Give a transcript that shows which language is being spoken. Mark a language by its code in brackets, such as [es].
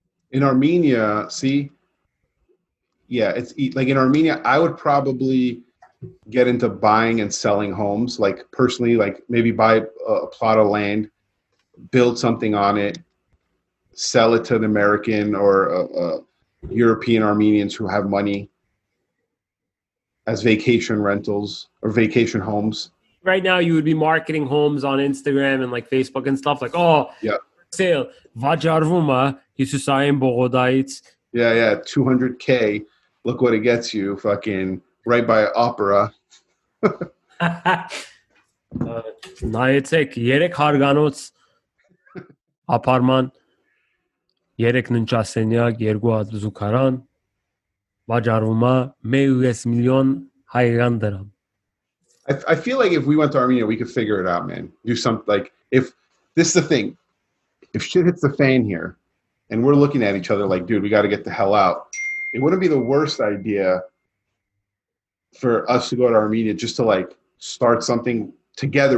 [en] In Armenia, see, yeah, it's like in Armenia, I would probably get into buying and selling homes, like personally, like maybe buy a plot of land, build something on it, sell it to an American or European Armenians who have money as vacation rentals or vacation homes. Right now, you would be marketing homes on Instagram and like Facebook and stuff like, oh, yeah, sale, [hy] Vajarvuma, Hisusayin Bogodaits. [en] Yeah, 200K. Look what it gets you, fucking right by opera. [hy] Նայեցեք, 3 հարգանոց ապարման, 3 ննճասենյակ, 2 հատ զուգարան, վաճառվում է 1 միլիոն հայկական դրամ. [en] I feel like if we went to Armenia, we could figure it out, man. Do something like if this is the thing, if shit hits the fan here, and we're looking at each other like, dude, we got to get the hell out. It wouldn't be the worst idea for us to go to Armenia just to like start something together.